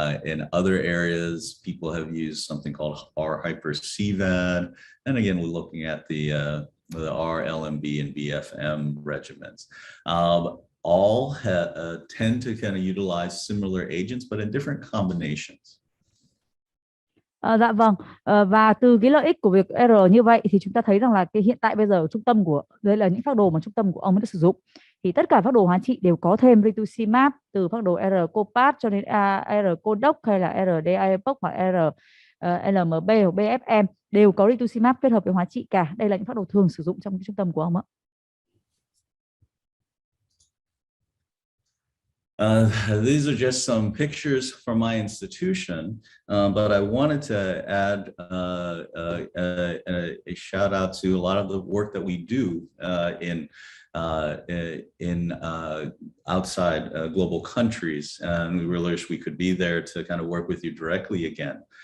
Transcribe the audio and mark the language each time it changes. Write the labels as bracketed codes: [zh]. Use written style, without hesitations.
[en] In other areas, people have used something called R-hyper-CVAD. And again, we're looking at the R-LMB and BFM regimens. All tend to kind of utilize similar agents, but in different combinations. [vi] Dạ vâng, và từ cái lợi ích của việc R như vậy thì chúng ta thấy rằng là cái hiện tại bây giờ trung tâm của đây là những phác đồ mà trung tâm của ông đã sử dụng, thì tất cả phác đồ hóa trị đều có thêm rituximab, từ phác đồ R-COPAD cho đến R-CODOC hay là RD-IEPOC hoặc LMB hoặc BFM đều có rituximab kết hợp với hóa trị cả. Đây là những phác đồ thường sử dụng trong cái trung tâm của ông ạ. [en] These are just some pictures from my institution, but I wanted to add a shout out to a lot of the work that we do in outside global countries, and we really wish we could be there to kind of work with you directly again.